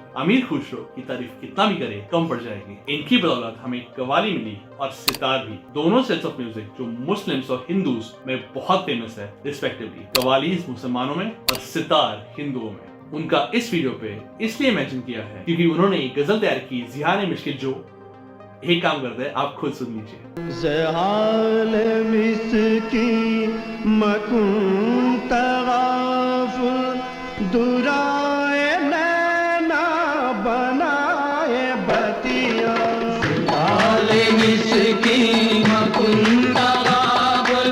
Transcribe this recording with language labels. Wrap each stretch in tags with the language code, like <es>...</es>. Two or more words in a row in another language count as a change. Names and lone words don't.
<hi>अमीर खुसरो की तारीफ कितना भी करे कम पड़ जाएगी। इनकी बदौलत हमें कव्वाली मिली और सितार भी, दोनों</hi> <en>sets of music</en> <hi>जो मुस्लिम्स और हिंदूज में बहुत फेमस है रिस्पेक्टिवली। कव्वाली मुसलमानों में और सितार हिंदुओं में। उनका इस वीडियो पे इसलिए मेंशन किया है क्योंकि उन्होंने एक गजल तैयार की जिहान मिश्किल, जो एक काम करते हैं आप खुद सुन लीजिए।</hi> <fa>ز حال مسکین مکن تغافل</fa> <bra>दुराए नैना बनाए बतिया</bra> <fa>ز حال مسکین مکن تغافل</fa>